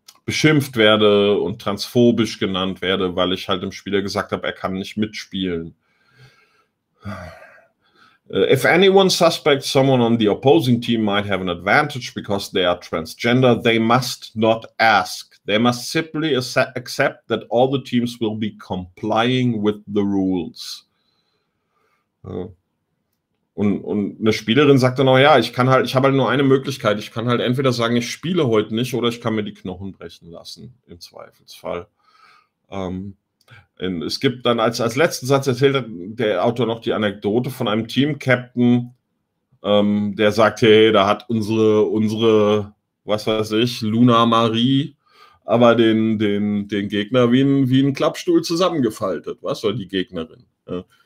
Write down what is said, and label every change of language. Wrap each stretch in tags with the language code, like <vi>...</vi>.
<de>beschimpft werde und transphobisch genannt werde, weil ich halt dem Spieler gesagt habe, er kann nicht mitspielen.</de> <en>If anyone suspects someone on the opposing team might have an advantage because they are transgender, they must not ask. They must simply accept that all the teams will be complying with the rules.</en> <de>Und eine Spielerin sagt dann auch, ja, ich habe halt nur eine Möglichkeit. Ich kann halt entweder sagen, ich spiele heute nicht oder ich kann mir die Knochen brechen lassen, im Zweifelsfall. Es gibt dann als letzten Satz erzählt der Autor noch die Anekdote von einem Team-Captain, der sagt, hey, da hat unsere, was weiß ich, Luna Marie, aber den Gegner wie einen Klappstuhl zusammengefaltet, was soll die Gegnerin? Ja.</de>